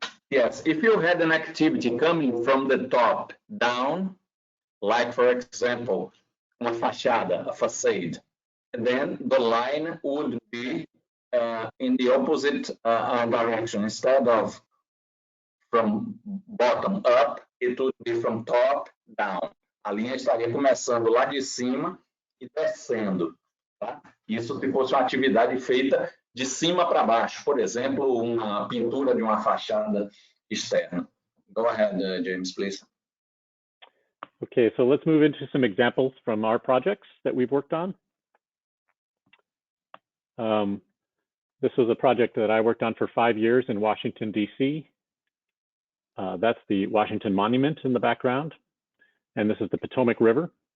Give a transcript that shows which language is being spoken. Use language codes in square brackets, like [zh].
[en] Yes, if you had an activity coming from the top down, like for example, [pt] uma fachada, [en] a facade, then the line would be in the opposite direction. Instead of from bottom up, it would be from top down. [pt] A linha estaria começando lá de cima e descendo. Tá? Isso se fosse uma atividade feita de cima para baixo, por exemplo, uma pintura de uma fachada externa. [en] Go ahead, James, please. Okay, so let's move into some examples from our projects that we've worked on. This was a project that I worked on for 5 years in Washington, D.C. That's the Washington Monument in the background, and this is the Potomac River.